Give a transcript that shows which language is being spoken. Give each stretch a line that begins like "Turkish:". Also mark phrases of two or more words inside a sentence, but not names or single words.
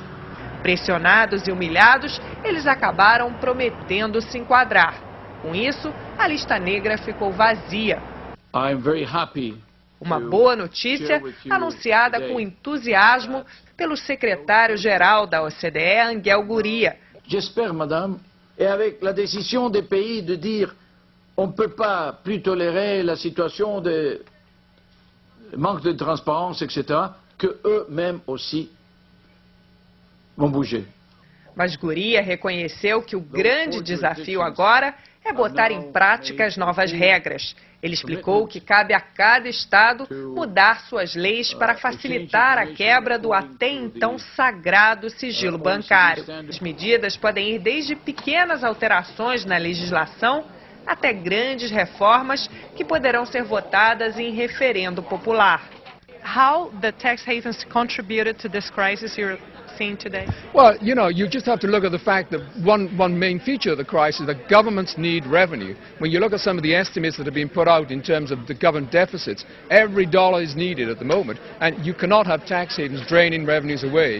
Portuguese: Pressionados e humilhados, eles acabaram prometendo se enquadrar. Com isso, a lista negra ficou vazia. Uma boa notícia anunciada com entusiasmo pelo secretário-geral da OCDE, Angel Gurria.
French: J'espère, madame, et avec la décision des pays de dire on ne peut pas plus tolérer la situation de manque de transparence, etc., que eux-mêmes aussi vão bouger.
Portuguese: Mas Gurria reconheceu que o grande desafio agora é botar em prática as novas regras. Ele explicou que cabe a cada estado mudar suas leis para facilitar a quebra do até então sagrado sigilo bancário. As medidas podem ir desde pequenas alterações na legislação até grandes reformas que poderão ser votadas em referendo popular.
English: How the tax havens contributed to this crisis you're seeing today? Well, you know, you just have to look at the fact that one main feature of the crisis is that governments need revenue. When you look at some of the estimates that have been put out in terms of the government deficits, every dollar is needed at the moment, and you cannot have tax havens draining revenues away.